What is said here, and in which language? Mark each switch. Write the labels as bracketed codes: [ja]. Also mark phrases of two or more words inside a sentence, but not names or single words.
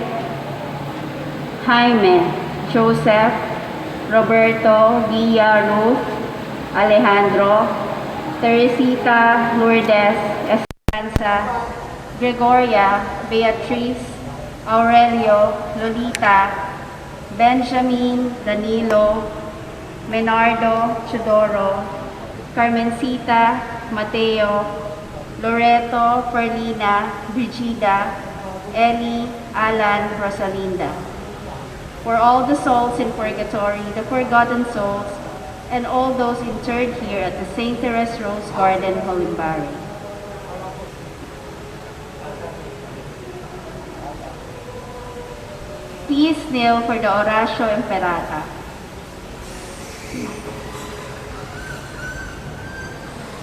[en] Jaime, Joseph, Roberto, Villa, Ruth, Alejandro, Teresita, Lourdes, Esperanza, Gregoria, Beatriz, Aurelio, Lolita, Benjamin, Danilo, Menardo, Chidoro, Carmencita, Mateo, Loreto, Perlina, Brigida, Ellie, Alan, Rosalinda. For all the souls in purgatory, the forgotten souls, and all those interred here at the St. Therese Rose Garden, Holimbari. Please kneel for the [la] Oratio Imperata.